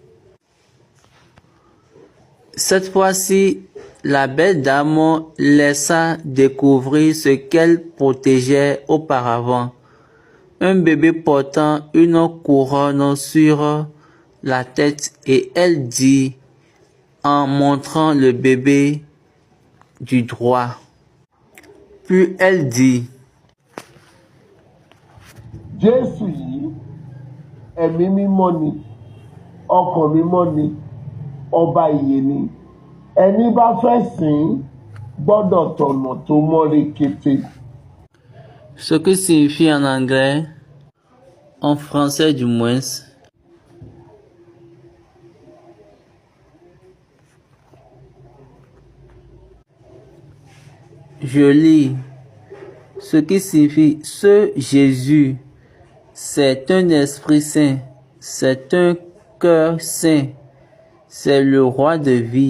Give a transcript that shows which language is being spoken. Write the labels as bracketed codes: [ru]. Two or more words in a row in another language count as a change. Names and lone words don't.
[fr] Cette fois-ci, la belle dame laissa découvrir ce qu'elle protégeait auparavant. Un bébé portant une couronne sur la tête, et elle dit, en montrant le bébé du droit. Puis elle dit, [yo] Jésù yìí, ẹ̀mí mímọ́ ni, ọkàn mímọ́ ni, ọba ìyè ni. Ẹni bá fẹ́ sìn gbọ́dọ̀ tọ̀nà tó mọ́ rekete. [fr] Ce que signifie en anglais, en français du moins, je lis, ce qui signifie ce Jésus, c'est un esprit saint, c'est un cœur saint, c'est le roi de vie.